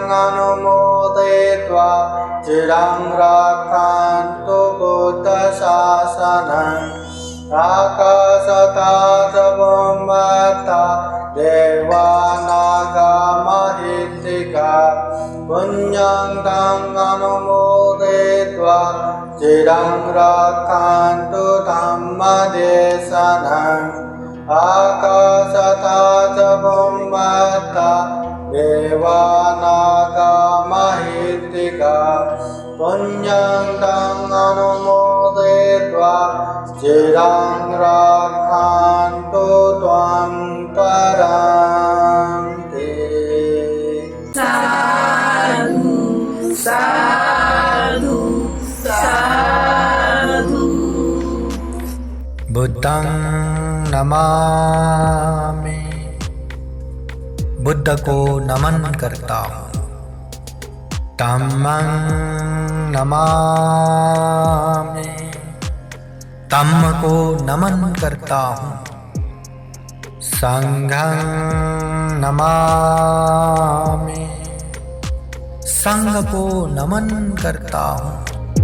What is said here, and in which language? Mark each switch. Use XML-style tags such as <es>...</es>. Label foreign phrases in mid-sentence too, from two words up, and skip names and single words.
<pi>anumodetva cirang rakhantu buddha sasanam akasatha ca bhummata devanaga mahittiga punyang dang anumodetva cirang rakhantu dhamma desanam akasatha ca bhummata देवानागा महित्तिका पुण्यं तं अनुमोदयित्वा चिरं रक्षन्तु त्वां परन्ति। साधु साधु साधु। बुद्धं नमामि,</pi> <hi>बुद्ध को नमन करता हूँ।</hi> <pi>धम्मं नमामि,</pi> <hi>धम्म को नमन करता हूँ।</hi> <pi>संघं नमामि,</pi> <hi>संघ को नमन करता हूँ।</hi>